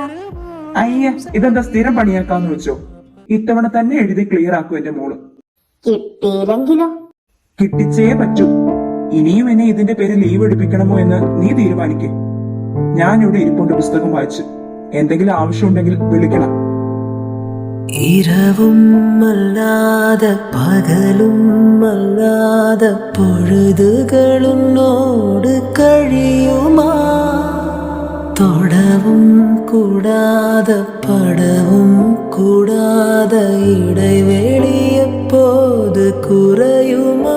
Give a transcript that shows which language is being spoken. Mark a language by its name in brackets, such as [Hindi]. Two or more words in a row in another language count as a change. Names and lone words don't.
[Malayalam] അയ്യ, ഇതെന്താ സ്ഥിരം പണിയാക്കാന്ന് വെച്ചോ? ഇത്തവണ തന്നെ എഴുതി ക്ലിയർ ആക്കും എന്റെ മോള്. കിട്ടിയില്ലെങ്കിലോ? കിട്ടിച്ചേ പറ്റൂ. ഇനിയും എന്നെ ഇതിന്റെ പേര് ലീവ് എടുപ്പിക്കണമോ എന്ന് നീ തീരുമാനിക്കേ. ഞാൻ ഇവിടെ ഇരിപ്പുണ്ട് പുസ്തകം വായിച്ച്. എന്തെങ്കിലും ആവശ്യമുണ്ടെങ്കിൽ വിളിക്കണം. [Tamil] இரவும் அல்லாத பகலும் அல்லாத பொழுதுகளுன்னோடு கழியுமா? தொடவும் கூடாத படவும் கூடாத இடைவெளி எப்போது குறையுமா?